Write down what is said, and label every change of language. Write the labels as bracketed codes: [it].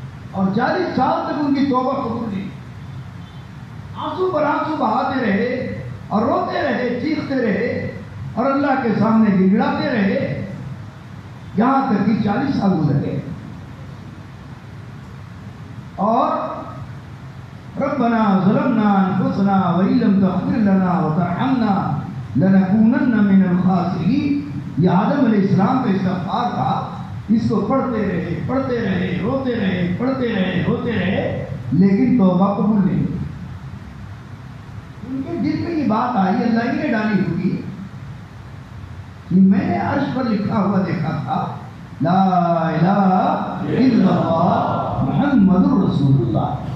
[ur] اور 40 سال تک ان کی توبہ قبول نہیں. آنسو پر آنسو بہاتے رہے اور روتے رہے، چیختے رہے اور اللہ کے سامنے گڑگڑاتے رہے، یہاں تک کہ 40 سال گزر گئے. [ar] اور ربنا ظلمنا انفسنا وان لم تغفر لنا وترحمنا لنكونن من الخاسرین. [ur] یہ آدم علیہ السلام کا استغفار تھا. اس کو پڑھتے رہے، روتے رہے، پڑھتے رہے، روتے رہے، لیکن توبہ قبول نہیں. ان کے دل میں یہ بات آئی، اللہ ہی نے ڈالی ہوگی کہ میں نے عرش پر لکھا ہوا دیکھا تھا [ar] لا الہ الا اللہ محمد رسول اللہ.